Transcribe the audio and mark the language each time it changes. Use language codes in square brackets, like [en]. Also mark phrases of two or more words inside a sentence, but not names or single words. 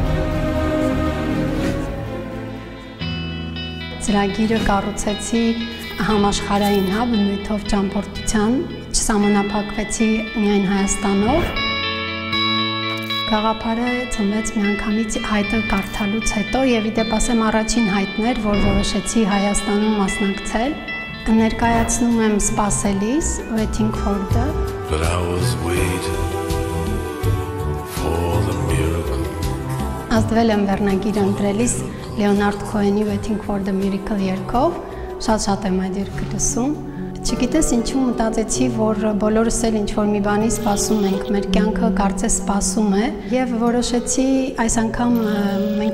[hy] Ծրագիրը կառուցեցի համաշխարհային բնույթով ճամփորդության, չսահմանափակվեցի միայն Հայաստանով։ Գաղափարը ծնվեց միանգամից հայտը կարդալուց հետո եւ իդեպ ասեմ առաջին հայտն էր, որ որոշեցի Հայաստանում մասնակցել։ Ներկայացնում եմ սպասելիս [en] Waiting for the But I was waiting for the miracle. [hy] Ազդվել եմ վերնագիրը ընտրելիս Լեոնարդ Քոենի Waiting for the Miracle երգով, շատ եմ այդ երգը լսում։ Չգիտես ինչու մտածեցի, որ բոլորս էլ ինչ-որ մի բանի սպասում ենք, մեր կյանքը կարծես սպասում է, եւ որոշեցի այս անգամ մենք